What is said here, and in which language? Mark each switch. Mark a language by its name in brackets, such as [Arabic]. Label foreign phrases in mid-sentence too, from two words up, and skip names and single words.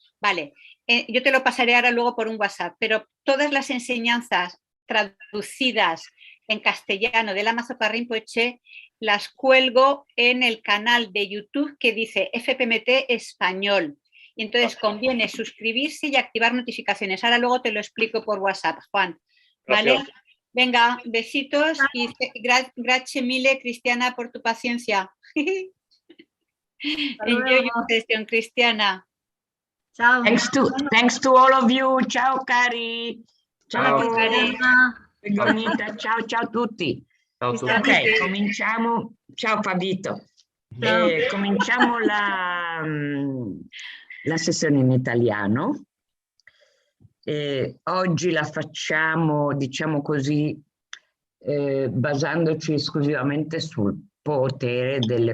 [Spanish] Vale, yo te lo pasaré ahora luego por un WhatsApp, pero todas las enseñanzas traducidas en castellano de Lama Zopa Rinpoche las cuelgo en el canal de YouTube que dice FPMT Español. Y entonces conviene suscribirse y activar notificaciones. Ahora luego te lo explico por WhatsApp, Juan. ¿Vale? Gracias. Venga, besitos y [Italian] grazie mille, [Spanish] Cristiana, por tu paciencia. [English] Enjoy your session, Cristiana. Ciao. Thanks to all of you. [Italian] Ciao cari. Ciao Pegonita. Ciao ciao a tutti. Ciao a tutti. Ok, cominciamo. Ciao Fabito. Cominciamo la sessione in italiano. Oggi la facciamo, diciamo così, basandoci esclusivamente sul potere delle